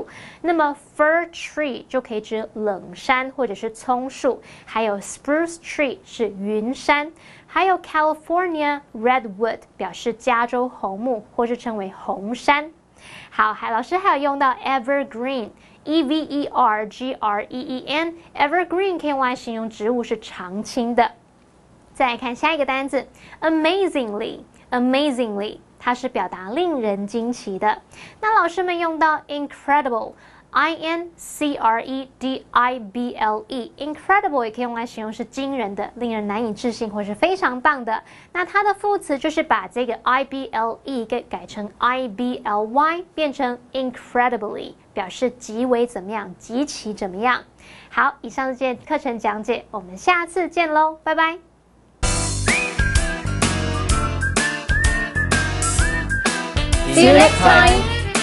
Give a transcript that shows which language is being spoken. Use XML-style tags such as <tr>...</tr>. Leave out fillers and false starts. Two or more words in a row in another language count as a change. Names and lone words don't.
<zh>那么</zh> <en>fir tree</en> <zh>就可以指冷杉或者是葱树，还有</zh> <en>spruce tree</en> <zh>是云杉，还有</zh> <en>California redwood</en> <zh>表示加州红木或是称为红杉。好，老师还有用到 evergreen。</zh> <en>E-V-E-R-G-R-E-E-N evergreen</en> <zh>可以用来形容植物是常青的。再来看下一个单字 amazingly 它是表达令人惊奇的。那老师们用到</zh> <en>incredible I-N-C-R-E-D-I-B-L-E incredible</en> <zh>也可以用来形容是惊人的、令人难以置信或是非常棒的。那它的副词就是把这个 I-B-L-E 给改成 I-B-L-Y 变成 incredibly 表示极为怎么样、极其怎么样。好，以上这节课程讲解，我们下次见喽，拜拜。</zh> <en>See you next time.</en>